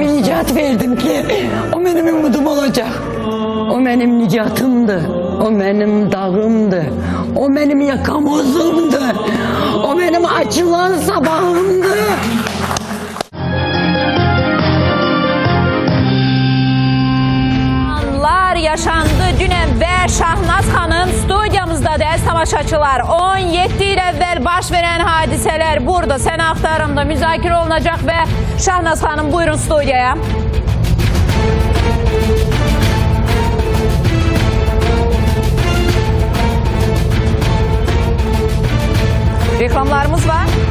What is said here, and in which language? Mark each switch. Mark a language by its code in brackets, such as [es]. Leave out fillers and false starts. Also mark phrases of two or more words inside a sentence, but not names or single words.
[tr] ismini Nicat verdim ki o benim umudum olacak. O benim nicatımdı, o benim dağımdı, o benim yakamozumdu, o benim açılan sabahımdı. [az] Yaşandı dünən və Şahnaz xanım studiyamızdadır, əziz tamaşaçılar. 17 il əvvəl baş verən hadisələr burada Səni Axtarımda müzakirə olunacaq və Şahnaz xanım buyurun studiyaya. Reklamlarımız var.